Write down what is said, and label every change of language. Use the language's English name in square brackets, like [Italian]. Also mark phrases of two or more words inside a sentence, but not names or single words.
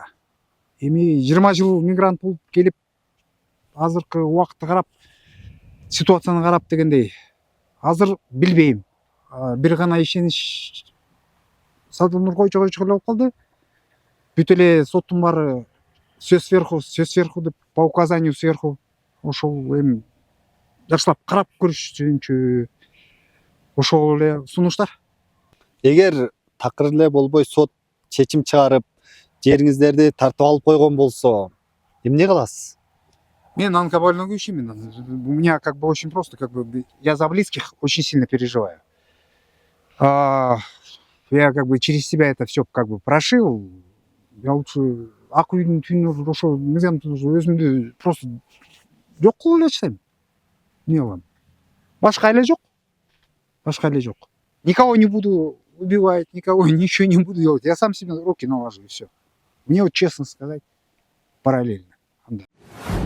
[Kyrgyz] Эми 20 жыл мигрант болуп келип, азыркы убакытты карап, ситуацияны карап дегендей, азыр билбейм. Бир гана ишенич Садыр Нуркоюшевич эле болуп калды. Бүт эле соттун баары [Russian] все сверху [Kyrgyz] деп [Russian] по указанию сверху. [Kyrgyz] Ошол эми жакшылап карап көрүшүнчү ошол эле сунуштар. Эгер такыр эле болбой сот чечим чыгарып, жериңиздерди тартып алып койгон болсо, эмне кыласыз? Мен онкобольной ишимин. [Russian] У меня как бы очень просто, как бы я за близких очень сильно переживаю. Я как бы через себя это все как бы прошил. Я лучше [Kyrgyz] ак үйдүн түбүнө ошо өзүмдү просто жок кылып эле чыгайм. Эмне кылам? Башка эле жок. Башка эле жок. [Russian] Никого не буду убивать, никого ничего не буду делать. Я сам себе руки наложу и все. Мне вот честно сказать, параллельно.